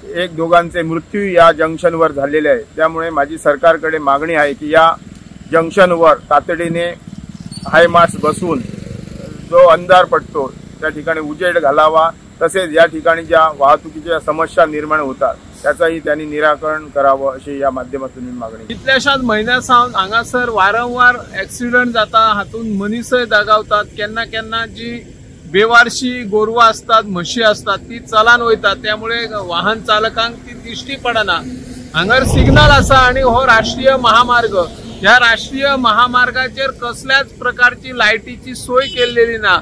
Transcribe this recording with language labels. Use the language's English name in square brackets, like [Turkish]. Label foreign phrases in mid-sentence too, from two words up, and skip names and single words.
[Marathi] एक दोघांचे मृत्यू या जंक्शनवर झालेले आहे। त्यामुळे माझी सरकारकडे मागणी आहे की या जंक्शनवर तातडीने [English] high mast [Marathi] बसवून जो अंधार पडतो त्या ठिकाणी उजेड घालावा, तसेच या ठिकाणी ज्या वाहतुकीच्या समस्या निर्माण होतात त्याचाही त्यांनी निराकरण करावं अशी या माध्यमातून मी मागणी। [Konkani] कितल्याशाच महिन्यासावन हांगासर वारंवार ॲक्सिडेंट जाता, हातून मनीसय दगावतात। केन्ना केन्ना जी बेवारशी गोरवां असतात, म्हशी असतात, ती चलान वयतात, त्यामुळे वाहन चालकांक ती दिश्टी पडना। हांगर सिग्नल आसा आणि हो राष्ट्रीय महामार्ग, ह्या राष्ट्रीय महामार्गाचेर कसल्याच प्रकारची लायटीची सोय केलेली ना।